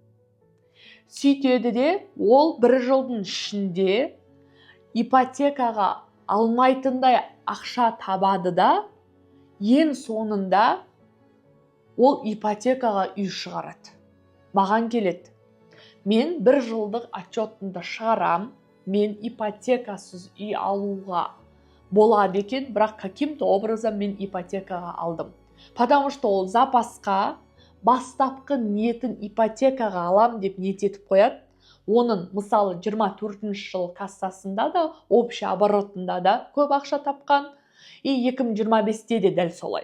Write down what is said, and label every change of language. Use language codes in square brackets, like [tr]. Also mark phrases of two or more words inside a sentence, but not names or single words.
[kk] Сөйтеді де, ол бір жылдың ішінде ипотекаға алмайтындай ақша табады да, ең соңында ол ипотекаға үй шығарады. Маған келеді. Мен бір жылдық отчетымды шығарам, мен ипотекасыз үй алуға болады екен, бірақ [ru] каким-то образом [kk] мен ипотекаға алдым. [ru] Потому что [kk] ол запасқа бастапқы ниетін ипотекаға алам деп ниет етіп қояды. Оның, мысалы, 24-ші жыл кассасында да, [ru] общий оборотында [kk] да көп ақша тапқан, и 2025-те де дәл солай.